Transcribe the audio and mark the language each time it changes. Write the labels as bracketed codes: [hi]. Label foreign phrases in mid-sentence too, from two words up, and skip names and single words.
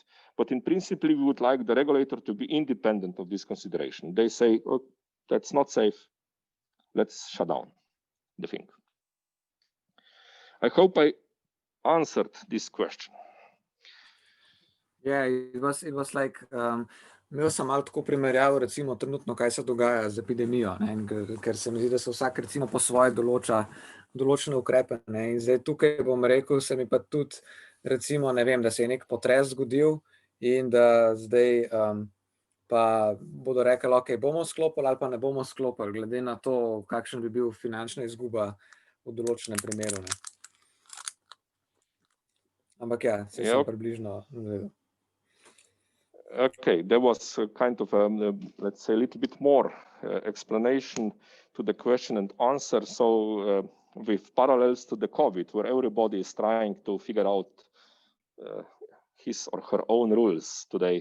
[en] But in principle, we would like the regulator to be independent of this consideration. They say, oh, that's not safe. Let's shut down the thing. I hope I answered this question. Yeah, it was like, [sl] imel sem malo tako primerjavo, recimo trenutno, kaj se dogaja z epidemijo, ne? Ker se mi zdi, da se vsak recimo po svoje določa določene ukrepe, ne? In zdaj tukaj bom rekel, se mi pa tudi recimo, ne vem, da se je nek potres zgodil in da zdaj pa bodo rekli, ok, bomo sklopili ali pa ne bomo sklopili, glede na to, kakšen bi bil finančna izguba v določenem primeru, ne? Ampak ja, se sem približno navedel. [en] Okay, there was a kind of, let's say, a little bit more explanation to the question and answer. So with parallels to the COVID, where everybody is trying to figure out his or her own rules today.